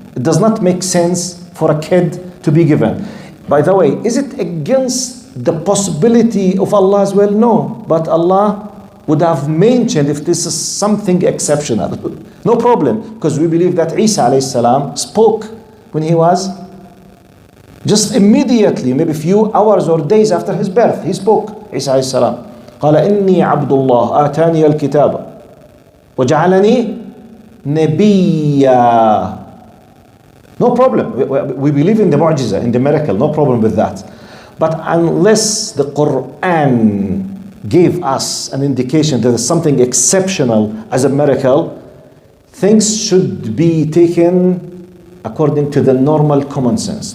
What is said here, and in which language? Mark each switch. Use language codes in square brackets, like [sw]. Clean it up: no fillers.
[en] It does not make sense for a kid to be given. By the way, is it against the possibility of Allah as well? No, but Allah would have mentioned if this is something exceptional. No problem, because we believe that Isa alayhi salam spoke when he was just immediately, maybe a few hours or days after his birth, he spoke. Isa alayhi salam. [ar] قال إني عبد الله آتاني الكتاب وجعلني نبيا. [en] No problem. We believe in the mu'jiza, in the miracle. No problem with that. But unless the Quran gave us an indication that there's something exceptional as a miracle, things should be taken according to the normal common sense.